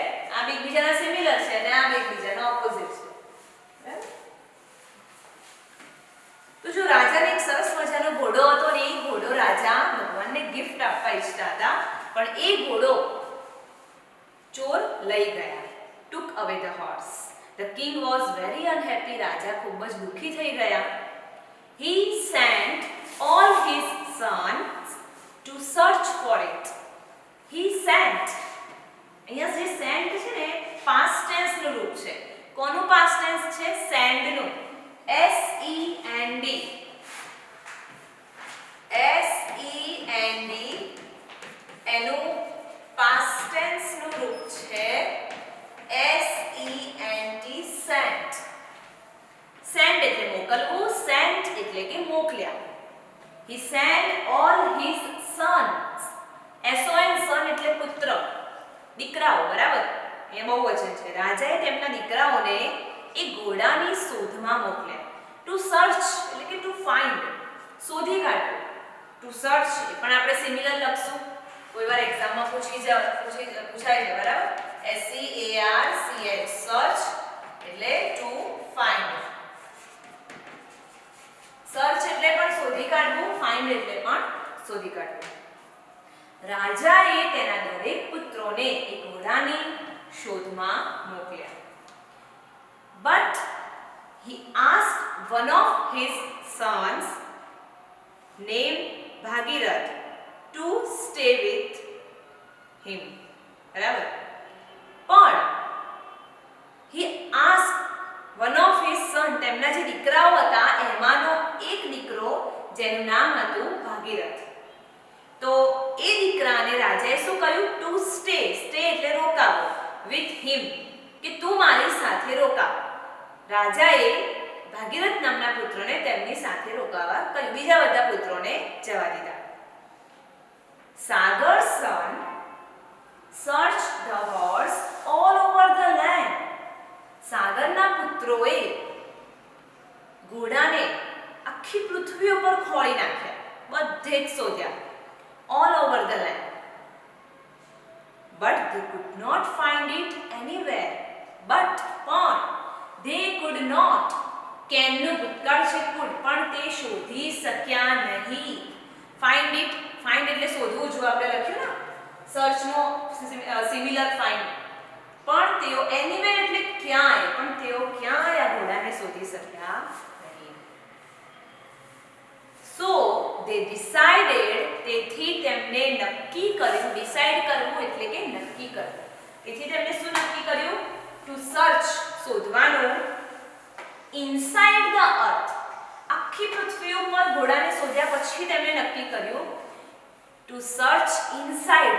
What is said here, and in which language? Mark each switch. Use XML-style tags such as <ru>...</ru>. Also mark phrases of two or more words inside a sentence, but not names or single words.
<gu>આ બે એકબીજાના સિમિલર છે અને આ બે એકબીજાના ઓપોઝિટ છે, બરાબર? તો જો રાજાને એક સરસ મજાનો ઘોડો હતો અને એ ઘોડો રાજા ભગવાનને ગિફ્ટ આપવા ઈચ્છતા હતા, પણ એ ઘોડો ચોર લઈ ગયા.</gu> <en>took away the horse. The king was very unhappy.</en> <gu>રાજા ખૂબ જ દુખી થઈ ગયા.</gu> <en>He sent all his sons to search for it. He sent,</en> <gu>અહીંયા જે sent છે ને,</gu> <en>past tense</en> <gu>નું રૂપ છે. કોનું</gu> <en>past tense</en> <gu>છે? send નું. S-E-N-D. S-E-N-D એનું</gu> <en>past tense</en> <gu>નું રૂપ છે S-E-N-T, sent. Send એટલે મોકલવું, sent એટલે કે મોકલ્યા.</gu> <en>He sent all his sons.</en> <gu>S-O-N, son એટલે પુત્ર, દીકરાઓ, બરાબર? એ બહુવચન છે. રાજાએ તેમના દીકરાઓને એ ઘોડાની શોધમાં મોકલ્યા.</gu> <en>to search</en> <gu>એટલે કે</gu> <en>to find,</en> <gu>શોધી કાઢવું.</gu> <en>to search</en> <gu>એ પણ આપણે સિમિલર લખશું. કોઈ વાર એક્ઝામમાં પૂછાય છે, બરાબર? S-E-A-R-C-H, સર્ચ એટલે</gu> <en>to find.</en> <gu>સર્ચ એટલે પણ શોધી કાઢવું, ફાઇન્ડ એટલે પણ શોધી કાઢવું. રાજાએ તેના દરેક પુત્રોને એક ઘોડાની શોધમાં મોકલ્યા.</gu> <en>But he asked one of his sons, named Bhagirath, to stay with him.</en> <gu>બરાબર? પણ</gu> <en>he asked one of his son,</en> <gu>તેમના જે દીકરાઓ હતા એમાંનો એક દીકરો જેનું નામ હતું ભાગીરથ. તો એ દીકરાને રાજાએ શું કહ્યું?</gu> <en>to stay,</en> <gu>સ્ટે એટલે રોકાવો,</gu> <en>with him,</en> <gu>કે તું મારી સાથે રોકાવ. રાજાએ ભાગીરથ નામના પુત્રને તેમની સાથે રોકાવા કહ્યું, બીજા બધા પુત્રોને જવા દીધા.</gu> <en>Sagar's son searched the horse all over the land.</en> <gu>સાગરના પુત્રોએ ઘોડાને આખી પૃથ્વી ઉપર ખોળી નાખ્યા, બધે જ શોધ્યા.</gu> <en>all over the land, but they could not find it anywhere. But they could not,</en> <gu>કેનનું ભૂતકાળ છે could, પણ તે શોધી શક્યા નહીં.</gu> <en>find it,</en> <gu>find એટલે શોધવું, જો આપણે લખ્યું ને સર્ચ નો સિમિલર find, પણ તેઓ anywhere એટલે ક્યાંય, પણ તેઓ ક્યાંય આ ઘોડાને શોધી શક્યા નહીં.</gu> <en>So they decided,</en> <gu>તેથી તેમને નક્કી કર્યું. ડિસાઈડ કરવું એટલે કે નક્કી કરવું. તેથી તેમને શું નક્કી કર્યું?</gu> <en>to search,</en> <gu>શોધવાનું.</gu> <en>inside the earth,</en> <gu>આખી પૃથ્વી ઉપર ઘોડાને શોધ્યા પછી તેમણે નક્કી કર્યું</gu> <en>to search inside.</en>